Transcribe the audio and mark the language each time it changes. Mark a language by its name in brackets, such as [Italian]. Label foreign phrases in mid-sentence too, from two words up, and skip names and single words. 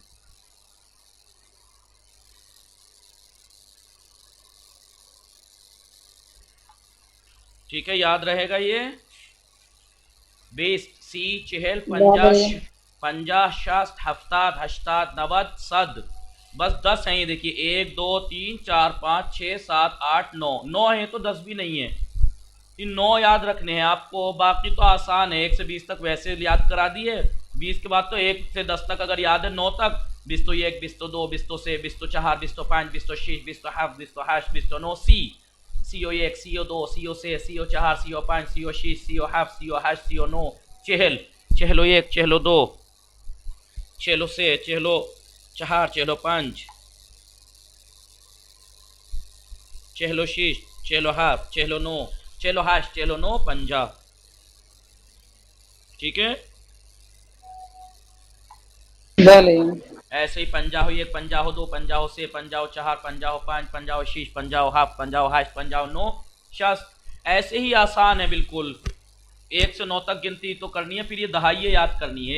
[Hindi] ठीक है याद रहेगा ये 20 [Persian] سی چهل [Hindi] 50 60 [Persian] هفتاد هشتاد [Hindi] 90 सद बस 10 हैं ये देखिए 1 2 3 4 5 6 7 8 9 9 है तो 10 भी नहीं है इन 9 याद रखने हैं आपको, बाकी तो आसान है। 1 से 20 तक वैसे याद करा दिए, 20 के बाद तो 1 से 10 तक अगर याद है, 9 तक 20 तो 1, 20 तो 2, 20 तो 3, 20 तो 4, 20 तो 5, 20 तो 6, 20 तो 7, 20 तो 8, 20 तो 9, [Persian] سی و 1، سی و 2، سی و 3، سی و 4، سی و 5، سی و 6، سی و 7، سی و 8، سی و 9، چهل، چهل و 1، چهل و 2، چهل و 3، چهل و 4، چهل و 5، چهل و 6، چهل و 7، چهل و 9، چهل و 8، چهل و 9، 50. [Hindi] ठीक है, बले ऐसे ही 50 1, 50 2, 50 3, 50 4, 50 5, 50 6, 50 7, 50 8, 50 9, 60। ऐसे ही आसान है बिल्कुल। 1 से 9 तक गिनती तो करनी है, फिर ये दहाइये याद करनी है।